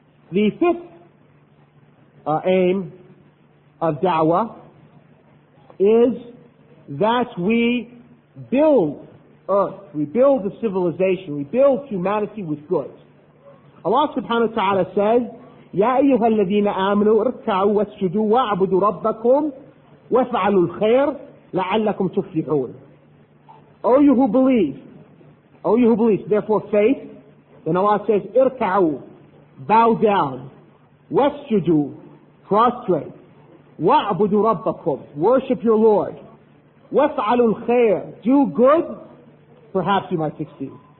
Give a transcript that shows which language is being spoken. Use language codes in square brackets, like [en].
[en] The fifth aim of da'wah is that we build earth, we build the civilization, we build humanity with good. Allah subhanahu wa ta'ala says, [ar] يَا أَيُّهَا الَّذِينَ آمَنُوا ارْكَعُوا وَاسْجُدُوا وَاعْبُدُوا رَبَّكُمْ وَافْعَلُوا الْخَيْرَ لَعَلَّكُمْ تُفْلِحُونَ. [en] O you who believe, therefore faith, then Allah says, [ar] ارْكَعُوا, [en] bow down, [ar] وَاسْجُدُوا, [en] prostrate, [ar] وَاعْبُدُوا رَبَّكُمْ, [en] worship your Lord, [ar] وَافْعَلُوا الْخَيْرَ, [en] do good, perhaps you might succeed.